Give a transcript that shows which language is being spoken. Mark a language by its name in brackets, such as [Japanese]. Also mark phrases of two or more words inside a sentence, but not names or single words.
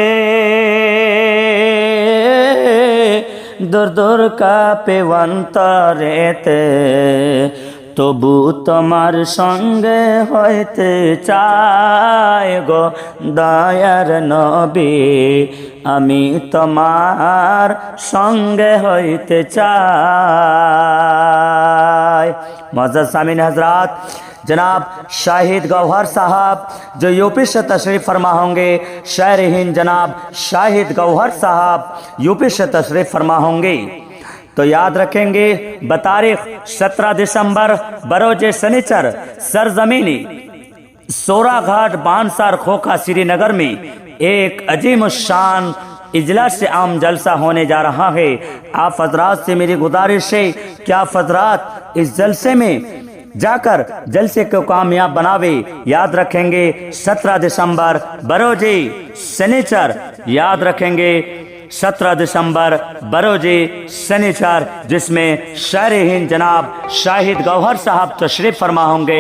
[Bangla] দূর দূর কাঁপে অন্তরেতে, তবু তোমার সঙ্গে হইতে চাই গো দয়ার নবী, আমি তোমার সঙ্গে হইতে চাই। [Urdu] معزز سامعین حضرات، جناب شاہد گوہر صاحب جو یو پی سے تشریف فرما ہوں گے، شہر ہند جناب شاہد گوہر صاحب یو پی سے تشریف فرما ہوں گے، تو یاد رکھیں گے بتاریخ 17 دسمبر بروز سنیچر سرزمینی سورا گھاٹ بانسر کھوکھا سری نگر میں ایک عظیم شان اجلاس عام جلسہ ہونے جا رہا ہے. آپ حضرات سے میری گزارش ہے کہ آپ حضرات اس جلسے میں جا کر جلسے کو کامیاب بناوے. یاد رکھیں گے 17 دسمبر بروزِ سنیچر، یاد رکھیں گے 17 دسمبر بروزِ سنیچر، جس میں شاعر ہند جناب شاہد گوہر صاحب تشریف فرما ہوں گے.